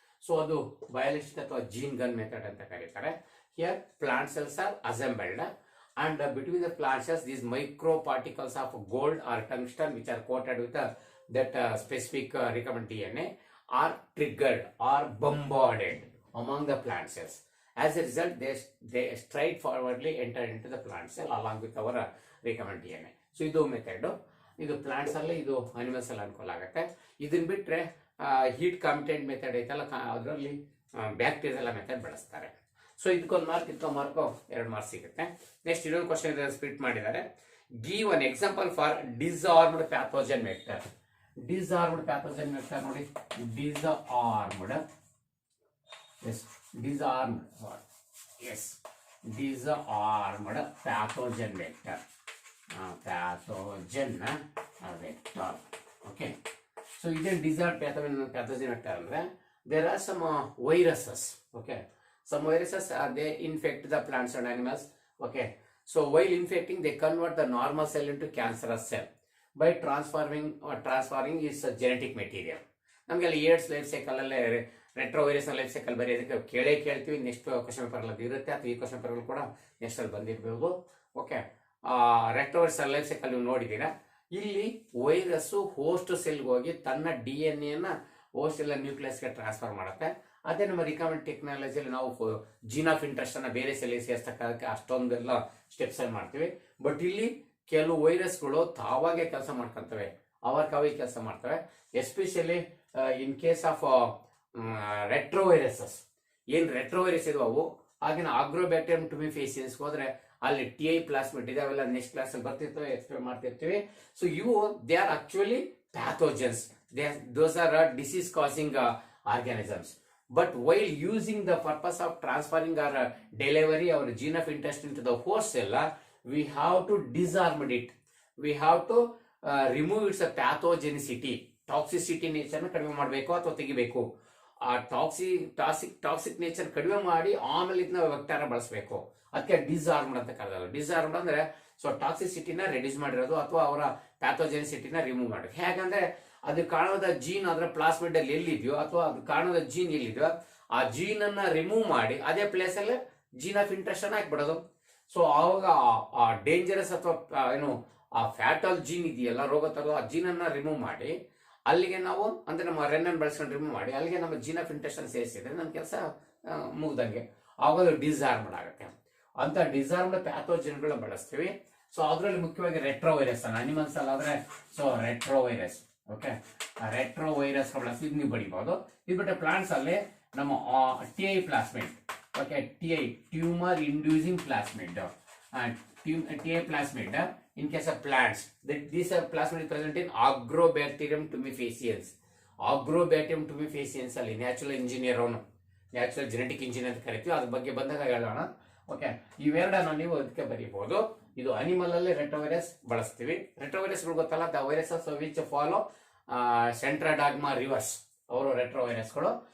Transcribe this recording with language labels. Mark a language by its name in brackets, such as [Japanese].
[English] So adu biolistic ಅಥವಾ gene gun method [Kannada] ಅಂತ ಕರೀತಾರೆ. [English] Here plant cells are assembled, and between the plant cells these micro particles of gold or tungsten which are coated with that specific recombinant DNA are triggered or bombarded among the plant cells. As a result, they straightforwardly enter into the plant cell along with our recombinant DNA. [Kannada] So ಇದು method, ಇದು plants ಅಲ್ಲಿ, ಇದು animals ಅಲ್ಲಿ ಅನುಕೂಲ ಆಗುತ್ತೆ. ಇದನ್ನ ಬಿಟ್ರೆ heat competent method ಐತಲ್ಲ, ಅದರಲ್ಲಿ ಬ್ಯಾಕ್ಟೀರಿಯಲ್ ಮೆಥಡ್ ಬಳಸ್ತಾರೆ. ಸೊ ಇದಕ್ಕೊಂದು ಮಾರ್ಕ್, ಇದಕ್ಕೊಂದು ಮಾರ್ಕ್, 2 ಮಾರ್ಕ್ಸ್ ಸಿಗುತ್ತೆ. ನೆಕ್ಸ್ಟ್ ಇನ್ನೊಂದು ಕ್ವಶನ್ ಸ್ಪ್ಲಿಟ್ ಮಾಡಿದ್ದಾರೆ. [English] Give an example for disarmed pathogen vector. Disarmed pathogen vector ನೋಡಿ, disarmed, yes disarmed, yes disarmed pathogen vector, pathogen vector. Okay, so ಇದೇ disarmed pathogen vector ಅಂದ್ರೆ there are some viruses. Okay, some viruses they infect the plants and animals. Okay, so while infecting they convert the normal cell into cancerous cell by transferring its genetic material. [Kannada] ನಮಗೆಲ್ಲ AIDS life cycle ಅಲ್ಲೇ retro virus life cycle ಬರೆಯೋದಕ್ಕೆ ಕೇಳ್ತೀವಿ. Next question paper ಅಲ್ಲಿ ಇರುತ್ತೆ, ಅಥವಾ ಈ question paper ಕೂಡ next ಅಲ್ಲಿ ಬಂದಿರಬಹುದು. Okay, retro virus life cycle ನೀವು ನೋಡಿದ್ದೀರಾ. ಇಲ್ಲಿ ವೈರಸ್ ಹೋಸ್ಟ್ ಸೆಲ್ಗೆ ಹೋಗಿ ತನ್ನ DNA ನ ಹೋಸ್ಟ್ ಎಲ್ಲ ನ್ಯೂಕ್ಲಿಯಸ್ಗೆ ಟ್ರಾನ್ಸ್ಫರ್ ಮಾಡುತ್ತೆ. ಅದೇ ನಮ್ಮ ರಿಕಮೆಂಡ್ ಟೆಕ್ನಾಲಜಿಯಲ್ಲಿ ನಾವು ಜೀನ್ ಆಫ್ ಇಂಟ್ರೆಸ್ಟ್ ಅನ್ನ ಬೇರೆ ಸೆಲ್ಗೆ ಸೇರಿಸ್ತಕ್ಕಂಥ ಅಷ್ಟೊಂದೆಲ್ಲ ಸ್ಟೆಪ್ಸ್ ಅಲ್ಲಿ ಮಾಡ್ತೀವಿ. ಬಟ್ ಇಲ್ಲಿ ಕೆಲವು ವೈರಸ್ಗಳು ತಾವಾಗೆ ಕೆಲಸ ಮಾಡ್ಕೊಂತವೆ, ಅವೇ ಕೆಲಸ ಮಾಡ್ತವೆ. [English] especially in case of retroviruses, [Kannada] ಏನ್ ರೆಟ್ರೋ ವೈರಸ್ ಇದಾವೆ ಅವು, ಆಗಿನ ಆಗ್ರೋಬ್ಯಾಕ್ಟೀರಿಯಂ ಟುಮಿಫೇಸಿಯನ್ಸ್ ಹೋದ್ರೆ ಅಲ್ಲಿ TI ಪ್ಲಾಸ್ಮಿಡ್ ಇದೆ, ಅವೆಲ್ಲ ನೆಕ್ಸ್ಟ್ ಕ್ಲಾಸ್ ಅಲ್ಲಿ ಬರ್ತಿರ್ತವೆ, ಎಕ್ಸ್ಪ್ಲೇನ್ ಮಾಡ್ತಿರ್ತೀವಿ. [English] So ಇವು they are actually pathogens. Those are disease causing organisms. But while using the purpose of transferring or delivery our gene of interest into the host cell, we have to disarm it. We have to remove its pathogenicity, toxicity nature [Kannada] ನ ಕಡಿಮೆ ಮಾಡಬೇಕು ಅಥವಾ ತೆಗಿಬೇಕು. ಆ toxic nature ಕಡಿಮೆ ಮಾಡಿ ಆಮೇಲೆ ಇದನ್ನ ವೆಕ್ಟರ್ ಬಳಸಬೇಕು. ಅದಕ್ಕೆ ಡಿಸ್ಆರ್ಮ್ಡ್ ಅಂತ ಕರೆದಲ್ಲ. ಡಿಸ್ಆರ್ಮ್ಡ್ ಅಂದ್ರೆ ಸೊ ಟಾಕ್ಸಿಸಿಟಿನ ರೆಡ್ಯೂಸ್ ಮಾಡಿರೋದು ಅಥವಾ ಅವರ ಪ್ಯಾಥೋಜೆನಿಸಿಟಿನ ರಿಮೂವ್ ಮಾಡೋದು. ಹೇಗಂದ್ರೆ ಅದು ಕಾಣದ ಜೀನ್ ಅದರ ಪ್ಲಾಸ್ಮಿಡ್ ಅಲ್ಲಿ ಎಲ್ಲಿದೆಯೋ ಅಥವಾ ಅದು ಕಾಣದ ಜೀನ್ ಎಲ್ಲಿದೆಯೋ ಆ ಜೀನ್ ಅನ್ನ ರಿಮೂವ್ ಮಾಡಿ ಅದೇ ಪ್ಲೇಸ್ ಅಲ್ಲಿ ಜೀನ್ ಆಫ್ ಇಂಟ್ರೆಸ್ಟ್ ಅನ್ನ ಹಾಕ್ಬಿಡೋದು. ಸೊ ಆವಾಗ ಆ ಡೇಂಜರಸ್ ಅಥವಾ ಏನು ಆ ಫ್ಯಾಟಲ್ ಜೀನ್ ಇದೆಯಲ್ಲ, ರೋಗ ತರೋ ಆ ಜೀನ್ ಅನ್ನ ರಿಮೂವ್ ಮಾಡಿ ಅಲ್ಲಿಗೆ ನಾವು ಅಂದ್ರೆ ನಮ್ಮ ರೆನ್ ಬಳಸ್ಕೊಂಡು ರಿಮೂವ್ ಮಾಡಿ ಅಲ್ಲಿಗೆ ನಮ್ಮ ಜೀನ್ ಆಫ್ ಇಂಟ್ರೆಸ್ಟ್ ಅನ್ನು ಸೇರಿಸಿದ್ರೆ ನಮ್ಮ ಕೆಲಸ ಮುಗ್ದಂಗೆ. ಆವಾಗ ಅದು ಡಿಸ್ಆರ್ಮ್ಡ್ ಆಗುತ್ತೆ. ಅಂತ ಡಿಸ್ಆರ್ಮ್ಡ್ ಪ್ಯಾಥೋಜನ್ಗಳನ್ನ ಬಳಸ್ತೀವಿ. ಸೊ ಅದರಲ್ಲಿ ಮುಖ್ಯವಾಗಿ ರೆಟ್ರೋ ವೈರಸ್ ಅನ್ನ, animals ಅಲ್ಲಾದ್ರೆ so retro virus. Okay, retro virus ಬಳಸಿ ನೀವು ಬಡಿಬಹುದು. ಇದು ಬಿಟ್ಟರೆ ಪ್ಲಾಂಟ್ಸ್ ಅಲ್ಲಿ ನಮ್ಮ TI plasmid. [English] Okay, TI tumour inducing plasmid, TI plasmid in case of plants. These are plasmid is present in Agrobacterium tumefaciens. [Kannada] Agrobacterium tumefaciens ಅಲ್ಲಿ natural engineer, ಅವನು natural genetic engineer ಅಂತ ಕರಿತೀವಿ. ಅದ್ರ ಬಗ್ಗೆ ಬಂದಾಗ ಹೇಳೋಣ. ಓಕೆ, ಇವೆರಡನ್ನ ನೀವು ಅದಕ್ಕೆ ಬರೀಬಹುದು. ಇದು ಅನಿಮಲ್ ಅಲ್ಲಿ ರೆಟ್ರೋವೈರಸ್ ಬಳಸ್ತೀವಿ. ರೆಟ್ರೋವೈರಸ್ಗಳು ಗೊತ್ತಲ್ಲ, [English] the viruses which follow central dogma reverse, [Kannada] ಅವರು ರೆಟ್ರೋವೈರಸ್ಗಳು.